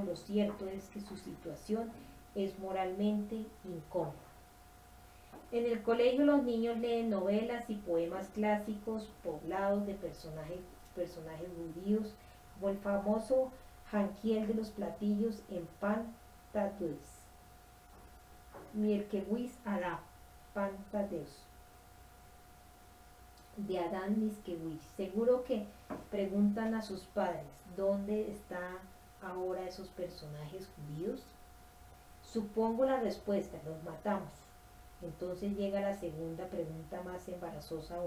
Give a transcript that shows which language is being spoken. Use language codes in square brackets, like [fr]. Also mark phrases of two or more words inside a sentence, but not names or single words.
[es] Lo cierto es que su situación es moralmente incómoda. En el colegio los niños leen novelas y poemas clásicos poblados de personajes judíos, como el famoso Hankiel de los platillos en pan tatues. Mierkewis Adá, pan tateus, de Adán Mickiewicz. Seguro que preguntan a sus padres, ¿dónde están ahora esos personajes judíos? Supongo la respuesta, los matamos. Entonces llega la segunda pregunta más embarazosa aún.